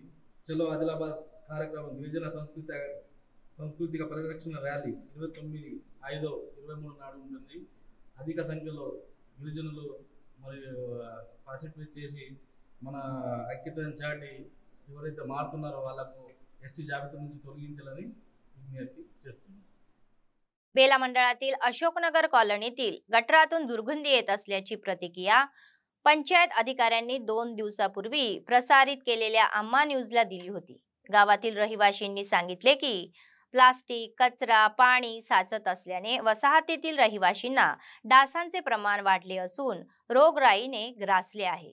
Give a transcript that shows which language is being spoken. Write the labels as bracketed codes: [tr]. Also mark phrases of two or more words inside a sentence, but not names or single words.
[te] చలో ఆదిలాబాద్ కార్యక్రమం గిరిజన సాంస్కృతిక పరిరక్షణ ర్యాలీ 29/5/23 నాడు ఉంటుంది. అధిక సంఖ్యలో గిరిజనులు మరియు పార్టిసిపేట్ చేసి మన ఐక్యతను చాటి ఎవరైతే మారుతున్నారో వాళ్ళకు एसटी జాబితా నుంచి తొలగించాలని विज्ञप्ती చేస్తున్నాం. [mr] बेला मंडळातील अशोकनगर कॉलनीतील गटरातून दुर्गंधी येत असल्याची प्रतिक्रिया पंचायत अधिकाऱ्यांनी 2 दिवसापूर्वी प्रसारित केलेल्या अम्मा न्यूजला दिली होती. गावातील रहिवाशींनी सांगितले की प्लास्टिक, कचरा, पाणी साचत असल्याने वसाहतीतील रहिवाशींना डासांचे प्रमाण वाढले असून रोगराईने ग्रासले आहे.